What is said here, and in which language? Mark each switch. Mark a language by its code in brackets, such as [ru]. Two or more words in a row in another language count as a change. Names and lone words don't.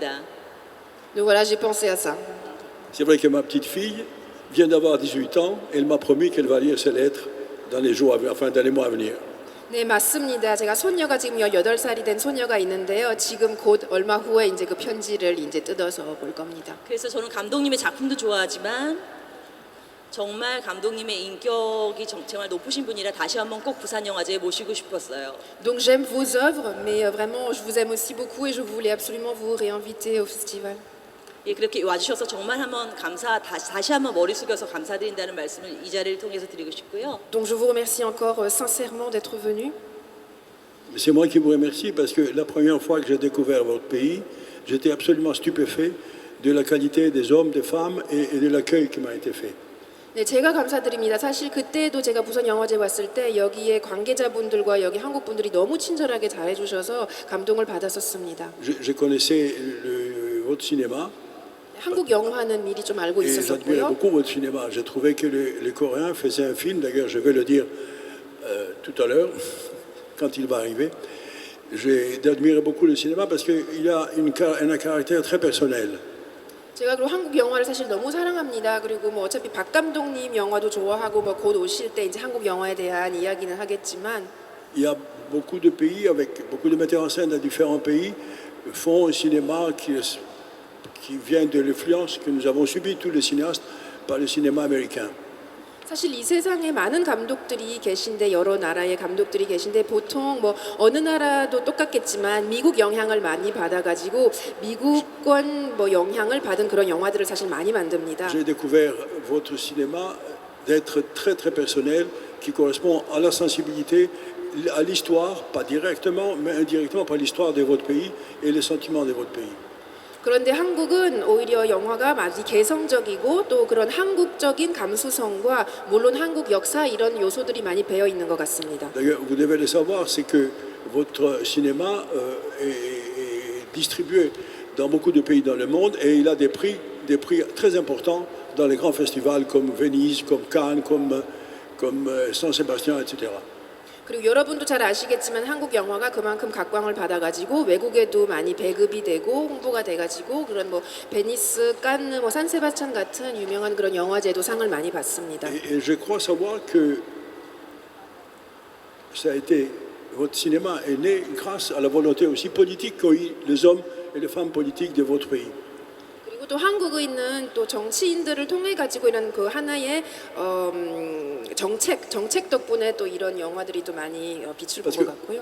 [fr] Donc voilà, j'ai pensé à ça. C'est vrai que ma petite fille vient d'avoir 18 ans. Elle m'a promis qu'elle va lire ses lettres dans les mois à venir. [ko] 네, 맞습니다. 제가 손녀가 지금 18살이 된 손녀가 있는데요. 지금 곧 얼마 후에 이제 그 편지를 이제 뜯어서 볼 겁니다. 그래서 저는 감독님의 작품도 좋아하지만 정말 감독님의 인격이 정말 높으신 분이라 다시 한번 꼭 부산영화제에 모시고 싶었어요. [fr] Donc j'aime vos œuvres, mais vraiment je vous aime aussi beaucoup et je voulais absolument vous réinviter au festival. [ko] 예, 그렇게 와주셔서 정말 한번 다시 한번 머리 숙여서 감사드린다는 말씀을 이 자리를 통해서 드리고 싶고요. [fr] Donc je vous remercie encore sincèrement d'être venu. C'est moi qui vous remercie parce que la première fois que j'ai découvert votre pays, j'étais absolument stupéfait de la qualité des hommes, des femmes et de l'accueil qui m'a été fait. [ko] 네, 제가 감사드립니다. 사실 그때도 제가 부산 영화제 왔을 때 여기에 관계자분들과 여기 한국 분들이 너무 친절하게 잘해주셔서 감동을 받았었습니다. [fr] Je connaissais votre cinéma [ko] 한국 영화는 미리 좀 알고 [fr] et j'admirais [ko] 있었었고요. [fr] beaucoup votre cinéma. Je trouvais que les Coréens faisaient un film, d'ailleurs je vais le dire tout à l'heure, quand il va arriver. J'ai admiré beaucoup le cinéma parce qu'il a un caractère très personnel. [ko] 제가 그리고 한국 영화를 사실 너무 사랑합니다. 그리고 뭐 어차피 박 감독님 영화도 좋아하고 뭐 곧 오실 때 이제 한국 영화에 대한 이야기는 하겠지만 [fr] Il y a beaucoup de pays, avec beaucoup de metteurs en scène de différents pays, font un cinéma qui vient de l'influence que nous avons subi, tous les cinéastes, par le cinéma américain. [ko] 사실 이 세상에 많은 감독들이 계신데 여러 나라의 감독들이 계신데 보통 뭐 어느 나라도 똑같겠지만 미국 영향을 많이 받아가지고 미국권 뭐 영향을 받은 그런 영화들을 사실 많이 만듭니다. [fr] J'ai découvert votre cinéma d'être très très personnel, qui correspond à la sensibilité, à l'histoire, pas directement, mais indirectement par l'histoire de votre pays et les sentiments de votre pays. [ko] 그런데 한국은 오히려 영화가 많이 개성적이고 또 그런 한국적인 감수성과 물론 한국 역사 이런 요소들이 많이 배어 있는 것 같습니다. [fr] D'ailleurs, vous devez le savoir, c'est que votre cinéma est distribué dans beaucoup de pays dans le monde et il a des prix très importants dans les grands festivals comme Venise, comme Cannes, comme Saint-Sébastien, etc. [ko] 그리고 여러분도 잘 아시겠지만 한국 영화가 그만큼 각광을 받아가지고 외국에도 많이 배급이 되고 홍보가 돼가지고 그런 뭐 베니스, 칸느, 뭐 산세바스찬 같은 유명한 그런 영화제도 상을 많이 받습니다. [fr] Et je crois savoir que votre cinéma est né grâce à la volonté aussi politique qu'ont eu les hommes et les femmes politiques de votre pays. [ko] 그리고 또 한국에 있는 또 정치인들을 통해 가지고 이런 그 하나의 정책 덕분에 또 이런 영화들이 또 많이 빛을 본 것 같고요.